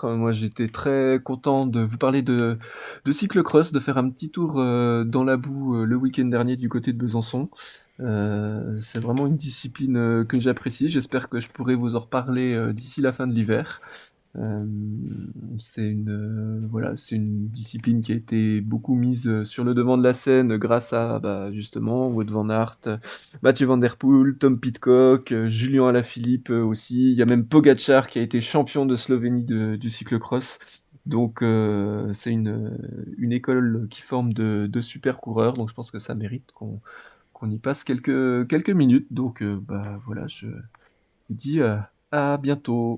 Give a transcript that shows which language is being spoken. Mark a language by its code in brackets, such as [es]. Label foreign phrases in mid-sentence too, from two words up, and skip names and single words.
[fr] Moi, j'étais très content de vous parler de cyclocross, de faire un petit tour dans la boue le week-end dernier du côté de Besançon. C'est vraiment une discipline que j'apprécie. J'espère que je pourrai vous en reparler d'ici la fin de l'hiver. Euh, voilà, c'est une discipline qui a été beaucoup mise sur le devant de la scène grâce à bah, justement Wout van Aert, Mathieu Van Der Poel, Tom Pidcock, Julien Alaphilippe aussi. Il y a même Pogacar qui a été champion de Slovénie du cyclocross. Donc c'est une école qui forme de super coureurs. Donc je pense que ça mérite qu'on y passe quelques minutes. Donc bah, voilà, je vous dis à bientôt.